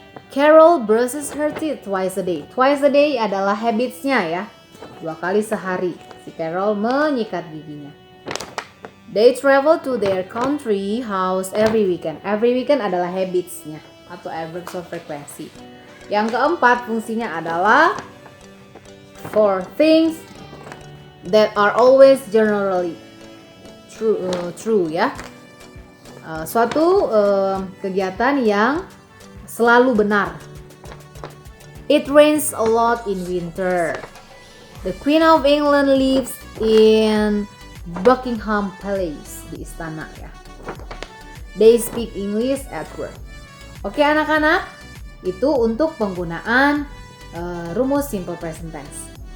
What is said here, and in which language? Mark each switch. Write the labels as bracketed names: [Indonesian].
[English] Carol brushes her teeth twice a day. Twice a day [Indonesian] adalah habits-nya ya. 2 kali sehari. Si Carol menyikat giginya. [English] They travel to their country house every weekend. Every weekend [Indonesian] adalah habits-nya atau adverbs of frequency. Yang keempat fungsinya adalah [English] for things that are always generally true [Indonesian] ya. Suatu kegiatan yang selalu benar. [English] It rains a lot in winter. The Queen of England lives in Buckingham Palace, [Indonesian] di istana ya. [English] They speak English at work. [Indonesian] Oke anak-anak, itu untuk penggunaan rumus simple present tense.